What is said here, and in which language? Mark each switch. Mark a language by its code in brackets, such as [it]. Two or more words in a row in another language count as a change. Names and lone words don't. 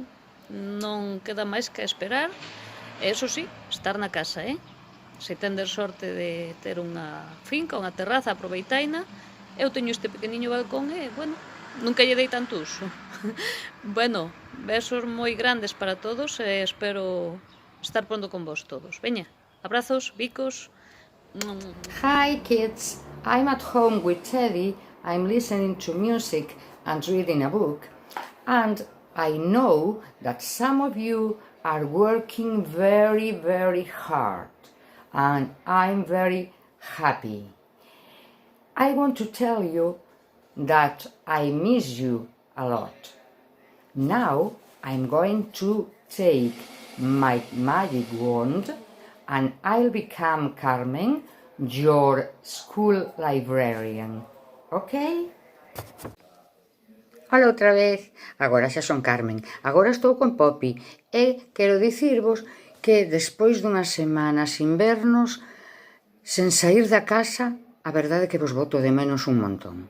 [gl] Non queda máis que esperar, e eso sí, estar na casa, Se tendes sorte de ter unha finca, unha terraza, aproveitaina. Eu teño este pequeniño balcón e, bueno, nunca lle dei tanto uso. Bueno, besos moi grandes para todos e espero estar pronto con vos todos. Veña, abrazos, bicos. [en] Hi kids, I'm at home with Teddy, I'm listening to music and reading a book, and I know that some of you are working very, very hard, and I'm very happy. I want to tell you that I miss you a lot. Now I'm going to take my magic wand and I'll become Carmen, your school librarian. [gl] Okay? Hola outra vez. Agora xa son Carmen. Agora estou con Poppy e quero dicirvos que despois dunhas semanas invernos sen saír da casa, a verdade é que vos boto de menos un montón.